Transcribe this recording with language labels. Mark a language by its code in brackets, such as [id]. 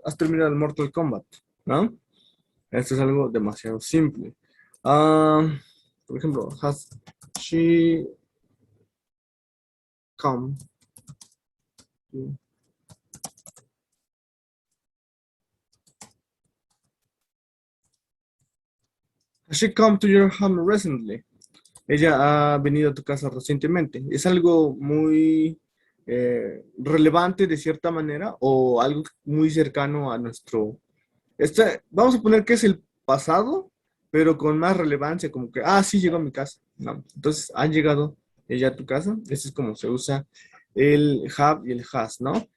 [es] ¿Has terminado el Mortal Kombat? ¿No? Esto es algo demasiado simple. [en] Ah, [es] por ejemplo, [en] has she come to, has she come to your home recently? [es] Ella ha venido a tu casa recientemente. Es algo muy relevante de cierta manera o algo muy cercano a nuestro... vamos a poner que es el pasado, pero con más relevancia, como que, ah, sí, llegó a mi casa. No. Entonces, han llegado ella a tu casa. Ese es como se usa el have y el has, ¿no?